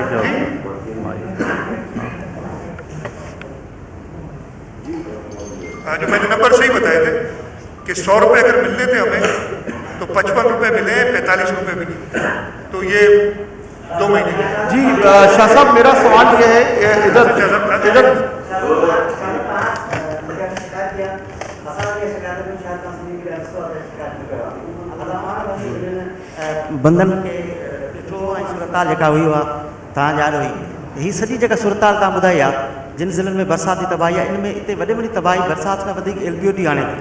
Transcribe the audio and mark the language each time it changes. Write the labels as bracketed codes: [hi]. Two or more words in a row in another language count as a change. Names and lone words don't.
[ur] جو میں نے نمبر صحیح بتائے تھے کہ 100 روپے اگر ملنے تھے ہمیں تو 55 روپے ملے, 45 روپے بھی نہیں, تو یہ 2 مہینے کے. جی شاہ صاحب میرا سوال یہ ہے, [sd] ادھر बंधन खे ॾिठो ऐं सूरताल जेका हुई उहा तव्हां ॼाण हुई. हीअ सॼी जेका सूरताल तव्हां ॿुधाई आहे जिन ज़िलनि में बरसाती तबाही आहे, इन में हिते वॾे में वॾी तबाही बरसाति खां वधीक LBOD आणे थी.